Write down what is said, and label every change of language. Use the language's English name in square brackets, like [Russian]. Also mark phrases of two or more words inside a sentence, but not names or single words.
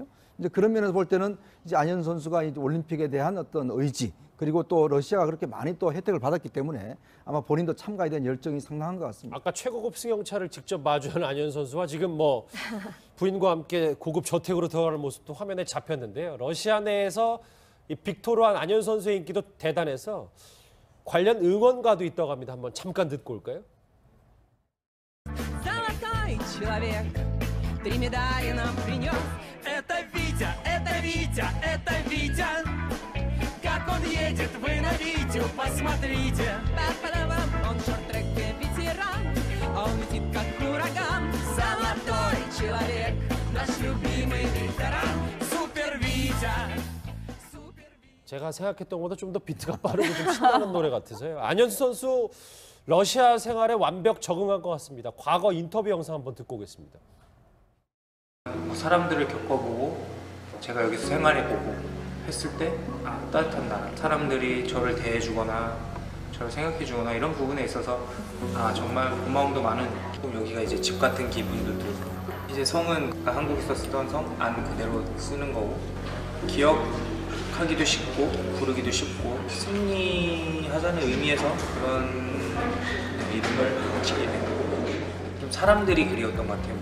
[Korean] 이제 그런 면에서 볼 때는 이제 안현 선수가 이제 올림픽에 대한 어떤 의지 그리고 또 러시아가 그렇게 많이 또 혜택을 받았기 때문에 아마 본인도 참가에 대한 열정이 상당한 것 같습니다. 아까 최고급 승용차를 직접 마주한 안현 선수와 지금 뭐 부인과 함께 고급 저택으로 들어가는 모습도 화면에 잡혔는데요. 러시아 내에서 이 빅토르한 안현 선수의 인기도 대단해서 관련 응원가도 있다고 합니다. 한번 잠깐 듣고 올까요? [Russian] Золотой человек, 3 медали нам принес. Это Витя, это Витя, это Витя. Как он едет, вы на видео посмотрите. Па-па-да-бам, он в шорт-треке ветеран, он летит как ураган. Золотой человек, наш любимый ветеран. Супер Витя. [Korean] 제가 생각했던 것보다 좀 더 비트가 빠르고 좀 신나는 노래 같으세요. 안현수 선수 러시아 생활에 완벽 적응한 것 같습니다. 과거 인터뷰 영상 한번 듣고 오겠습니다. 사람들을 겪어보고 제가 여기서 생활해보고 했을 때 따뜻한 나라, 사람들이 저를 대해주거나 저를 생각해주거나 이런 부분에 있어서 정말 고마움도 많은, 여기가 이제 집 같은 기분도 들고, 이제 성은 한국에서 쓰던 성 안 그대로 쓰는 거고 기억하기도 쉽고 부르기도 쉽고 승리하자는 의미에서 그런 이름을 짓게 된 거고, 좀 사람들이 그리웠던 것 같아요.